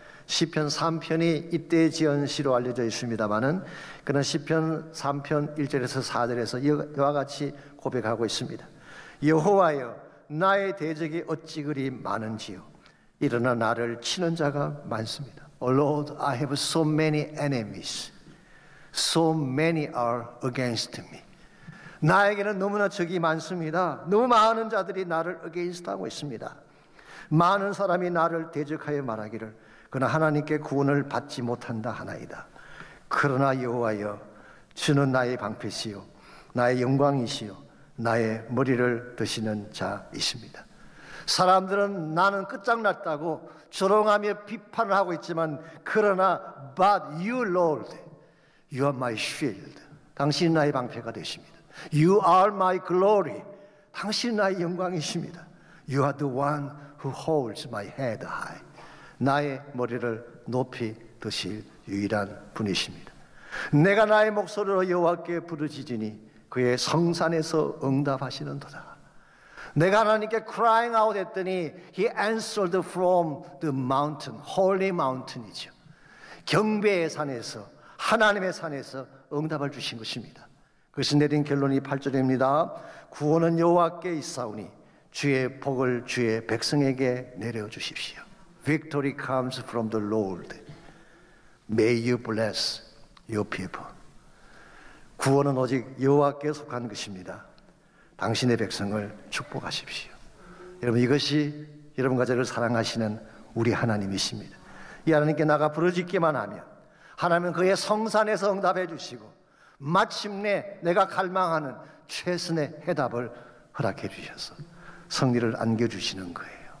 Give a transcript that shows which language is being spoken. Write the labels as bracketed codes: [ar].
[ko] 시편 3편이 이때 지은 시로 알려져 있습니다마는 그는 시편 3편 1절에서 4절에서 이와 같이 고백하고 있습니다. 여호와여, 나의 대적이 어찌 그리 많은지요. 일어나 나를 치는 자가 많습니다. [en] Oh Lord, I have so many enemies. So many are against me. [ko] 나에게는 너무나 적이 많습니다. 너무 많은 자들이 나를 against 하고 있습니다. 많은 사람이 나를 대적하여 말하기를 그러나 하나님께 구원을 받지 못한다 하나이다. 그러나 여호와여, 주는 나의 방패시요 나의 영광이시요 나의 머리를 드시는 자이십니다. 사람들은 나는 끝장났다고 조롱하며 비판을 하고 있지만, 그러나 [en] but you Lord, you are my shield. [ko] 당신이 나의 방패가 되십니다. [en] You are my glory. [ko] 당신이 나의 영광이십니다. [en] You are the one who holds my head high. [ko] 나의 머리를 높이 드실 유일한 분이십니다. 내가 나의 목소리로 여호와께 부르짖으니 그의 성산에서 응답하시는도다. 내가 하나님께 [en] crying out [ko] 했더니 [en] He answered from the mountain, holy mountain이죠. [ko] 경배의 산에서, 하나님의 산에서 응답을 주신 것입니다. 그래서 내린 결론이 8절입니다. 구원은 여호와께 있사오니 주의 복을 주의 백성에게 내려주십시오. [en] Victory comes from the Lord. May you bless your people. [ko] 구원은 오직 여호와께 속한 것입니다. 당신의 백성을 축복하십시오. 여러분, 이것이 여러분과 저를 사랑하시는 우리 하나님이십니다. 이 하나님께 나가 부르짖기만 하면 하나님은 그의 성산에서 응답해 주시고 마침내 내가 갈망하는 최선의 해답을 허락해 주셔서 승리를 안겨주시는 거예요.